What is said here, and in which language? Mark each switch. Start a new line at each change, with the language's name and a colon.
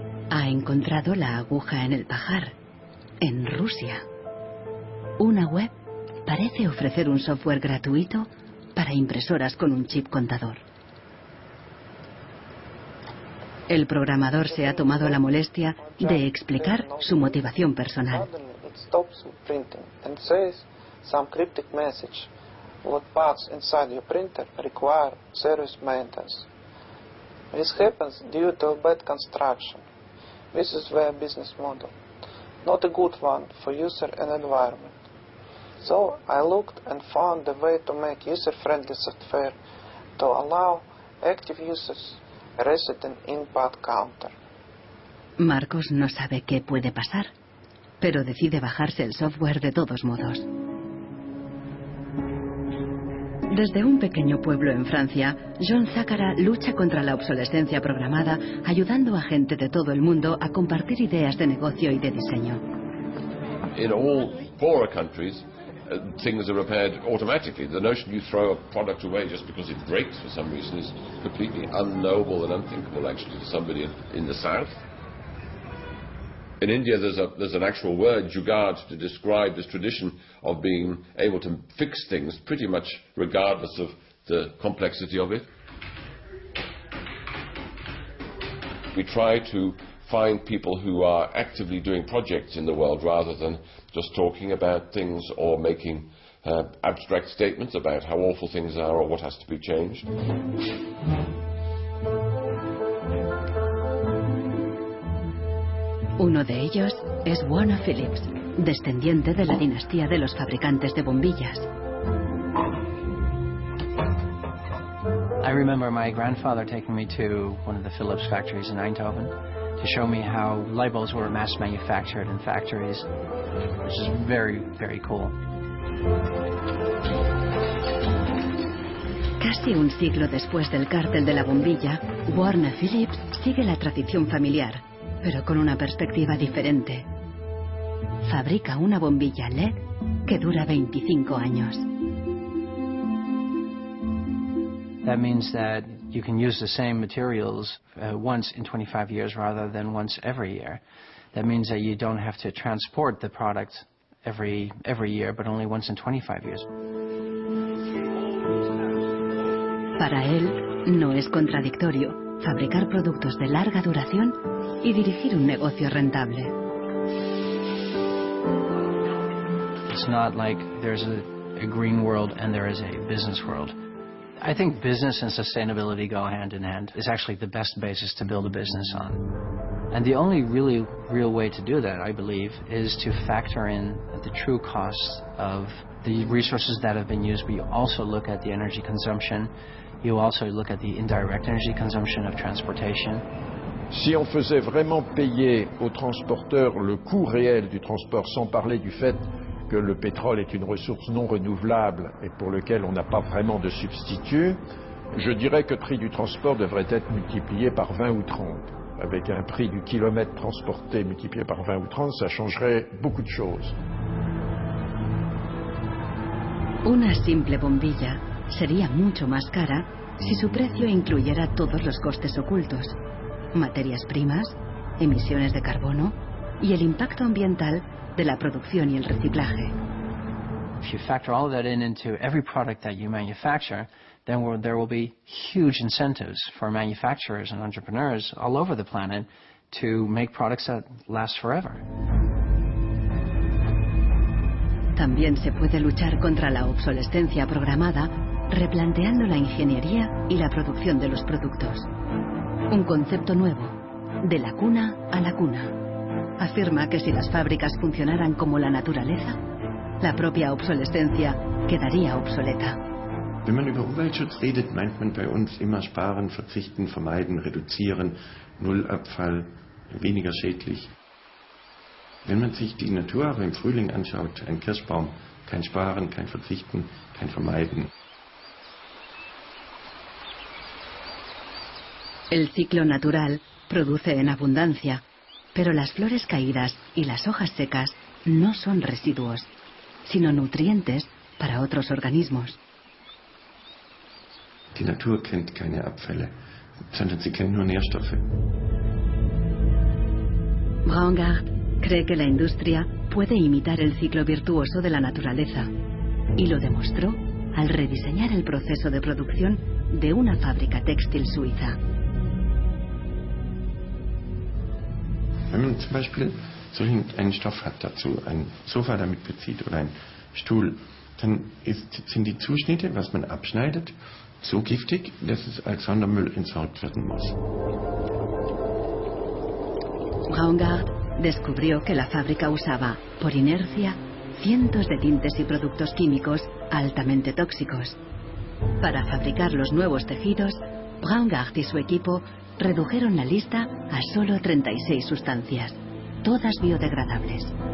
Spanish: Ha encontrado la aguja en el pajar, en Rusia. Una web parece ofrecer un software gratuito para impresoras con un chip contador. El programador se ha tomado la molestia de explicar su motivación personal.
English: Stops printing and says some cryptic message. What parts inside your printer require serious maintenance. This happens due to bad construction. This is their business model, not a good one for user and environment. So I looked and found a way to make user-friendly software to allow active users a resident input counter.
Spanish: Marcos no sabe qué puede pasar, pero decide bajarse el software de todos modos. Desde un pequeño pueblo en Francia, John Zácara lucha contra la obsolescencia programada, ayudando a gente de todo el mundo a compartir ideas de negocio y de diseño.
English: In all poorer countries, things are repaired automatically. The notion you throw a product away just because it breaks for some reason is completely unknowable and unthinkable, actually, to somebody in the south. In India, there's an actual word, jugaad, to describe this tradition of being able to fix things pretty much regardless of the complexity of it. We try to find people who are actively doing projects in the world rather than just talking about things or making abstract statements about how awful things are or what has to be changed.
Spanish: Uno de ellos es Warner Phillips, descendiente de la dinastía de los fabricantes de bombillas.
English: I remember my grandfather taking me to one of the Philips factories in Eindhoven to show me how light bulbs were mass manufactured in factories, which is very, very cool.
Spanish: Casi un siglo después del cártel de la bombilla, Warner Phillips sigue la tradición familiar, pero con una perspectiva diferente. Fabrica una bombilla LED que dura 25 años.
English: That means that you can use the same materials once in 25 years rather than once every year. That means that you don't have to transport the product every year, but only once in 25 years.
Spanish: Para él, no es contradictorio fabricar productos de larga duración y dirigir un negocio rentable.
English: It's not like there's a green world and there is a business world. I think business and sustainability go hand in hand. It's actually the best basis to build a business on. And the only really real way to do that, I believe, is to factor in the true costs of the resources that have been used, but you also look at the energy consumption. You also look at the indirect energy consumption of transportation.
French: Si on faisait vraiment payer aux transporteurs le coût réel du transport, sans parler du fait que le pétrole est une ressource non renouvelable et pour lequel on n'a pas vraiment de substitut, je dirais que le prix du transport devrait être multiplié par 20 ou 30. Avec un prix du kilomètre transporté multiplié par 20 ou 30, ça changerait beaucoup de choses.
Spanish: Una simple bombilla sería mucho más cara si su precio incluyera todos los costes ocultos, materias primas, emisiones de carbono y el impacto ambiental de la producción y el reciclaje.
English: If you factor all of that into every product that you manufacture, then there will be huge incentives for manufacturers and entrepreneurs all over the planet to make products that last forever.
Spanish: También se puede luchar contra la obsolescencia programada replanteando la ingeniería y la producción de los productos. Un concepto nuevo, de la cuna a la cuna. Afirma que si las fábricas funcionaran como la naturaleza, la propia obsolescencia quedaría obsoleta.
German: Wenn man über Umweltschutz redet, meint man bei uns immer sparen, verzichten, vermeiden, reduzieren, Nullabfall, weniger schädlich. Wenn man sich die Natur aber im Frühling anschaut, ein Kirschbaum, kein Sparen, kein Verzichten, kein Vermeiden.
Spanish: El ciclo natural produce en abundancia, pero las flores caídas y las hojas secas no son residuos, sino nutrientes para otros organismos.
German: Die Natur kennt keine Abfälle, sondern sie kennt nur Nährstoffe.
Spanish: Braungart cree que la industria puede imitar el ciclo virtuoso de la naturaleza y lo demostró al rediseñar el proceso de producción de una fábrica textil suiza.
German: Wenn man zum Beispiel so einen Stoff hat dazu, ein Sofa damit bezieht oder ein Stuhl, dann sind die Zuschnitte, was man abschneidet, so giftig, dass es als Sondermüll entsorgt werden muss.
Spanish: Braungart descubrió que la fábrica usaba, por inercia, cientos de tintes y productos químicos altamente tóxicos. Para fabricar los nuevos tejidos, Braungart y su equipo redujeron la lista a solo 36 sustancias, todas biodegradables.